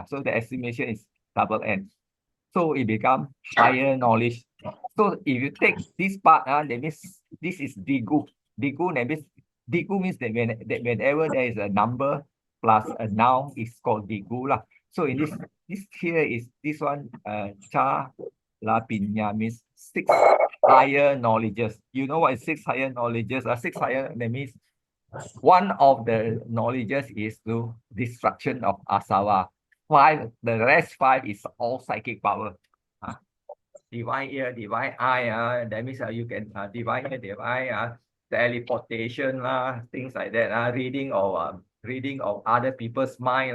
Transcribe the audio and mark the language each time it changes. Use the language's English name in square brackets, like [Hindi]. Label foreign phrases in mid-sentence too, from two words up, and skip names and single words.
[English] So the assimilation is double N. So it becomes higher knowledge. So if you take this part, that means this is digu. Digu means that whenever there is a number plus a noun, it's called digu lah. So in this here is this one, [Pali] cha la pinya [English] means six higher knowledges. You know what is six higher knowledges? Six higher, that means one of the knowledges is the destruction of asawa. Five, the rest five is all psychic power. Divine ear, divine eye, that means you can divine ear, divine teleportation, things like that, reading of other people's mind.